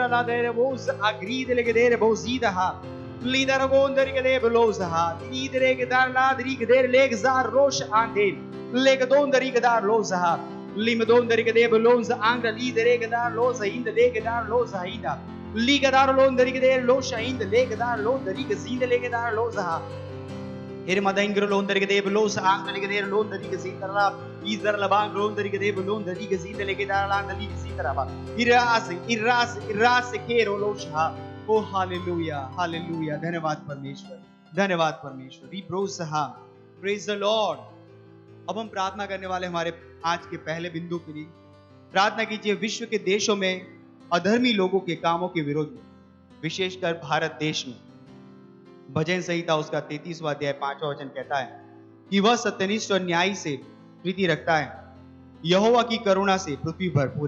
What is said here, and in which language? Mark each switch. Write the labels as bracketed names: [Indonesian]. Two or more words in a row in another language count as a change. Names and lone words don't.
[Hindi] ला दे बोस अग्रीद ले दे बोसीदहा लीदर गोंदर के दे बलोसहा लीद रेगदार ला दरीगदेर लेगजार रोश आंदे लेग दोंदरी गदार लोसहा लिम दोंदरी के दे बलोस आंग लीद रेगदार लो जहीद लेगदार लो जहीदा लीगदार लोंदरी के दे लो शहीद लेगदार लो दरी के जीद लेगदार लो जहा Irmadengro londeri ke deb los angli ke der londeri ke sitara izar labang londeri ke deb londeri ke sitale ke dar landali ke sitara ba iras kero losha oh hallelujah hallelujah धन्यवाद परमेश्वर रिब्रोसहा [English] praise the lord। [Hindi] अब हम प्रार्थना करने वाले हमारे आज के पहले बिंदु के लिए प्रार्थना कीजिए विश्व के देशों में अधर्मी लोगों के कामों के विरोध में, विशेषकर भारत देश में। भजन संहिता उसका 33वां अध्याय 5वां वचन कहता है कि वह सत्यनिष्ठ और न्यायी से प्रीति रखता है, यहोवा की करुणा से पृथ्वी भरपूर है।